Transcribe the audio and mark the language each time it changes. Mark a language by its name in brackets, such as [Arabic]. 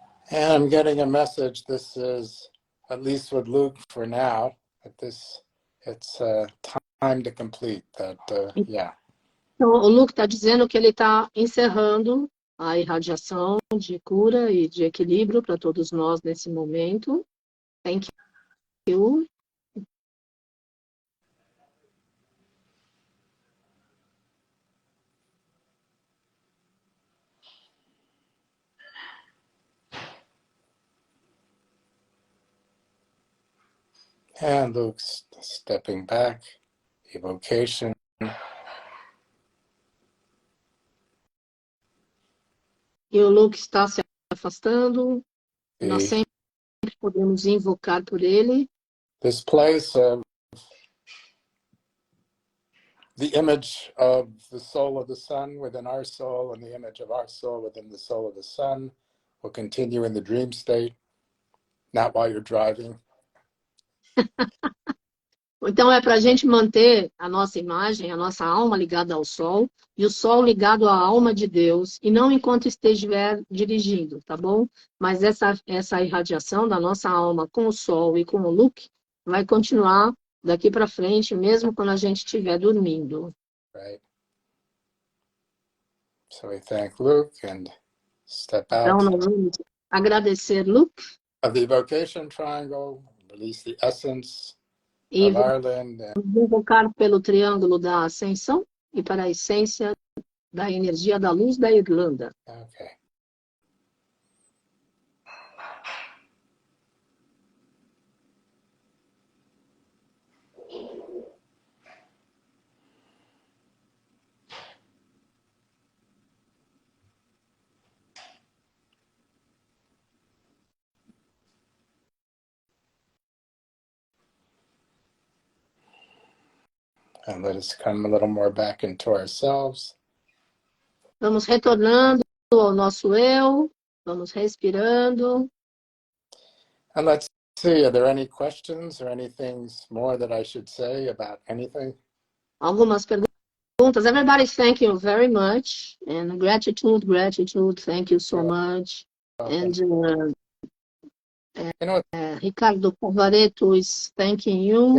[English] And I'm getting a message. This is, at least with Lugh for now, that it's time to complete that, yeah. [Portuguese] Então, o Lugh está dizendo que ele está encerrando a irradiação de cura e de equilíbrio para todos nós nesse momento. [English] Thank you. And Lugh stepping back, evocation. [Portuguese] E o Lugh está se afastando. Nós sempre podemos invocar por ele. [English] This place of the image of the soul of the sun within our soul and the image of our soul within the soul of the sun will continue in the dream state, not while you're driving. [Portuguese] Então, é para a gente manter a nossa imagem, a nossa alma ligada ao Sol, e o Sol ligado à alma de Deus, e não enquanto estiver dirigindo, tá bom? Mas essa irradiação da nossa alma com o Sol e com o Lugh vai continuar daqui para frente, mesmo quando a gente estiver dormindo. [English] Right. So we thank Lugh and step [Portuguese] Então, [English] out [Portuguese] nós vamos agradecer Lugh [English] of the evocation triangle, release the essence [Portuguese] e [English] of Ireland. [Portuguese] vamos invocar pelo triângulo da ascensão e para a essência da energia da luz da Irlanda. [English] Okay. And let us come a little more back into ourselves. [Portuguese] Vamos retornando ao nosso eu, vamos respirando. [English] And let's see, are there any questions or anything more that I should say about anything? [Portuguese] Algumas perguntas. [English] Everybody, thank you very much. And gratitude, thank you so much. And Ricardo Pavaretto is thanking you.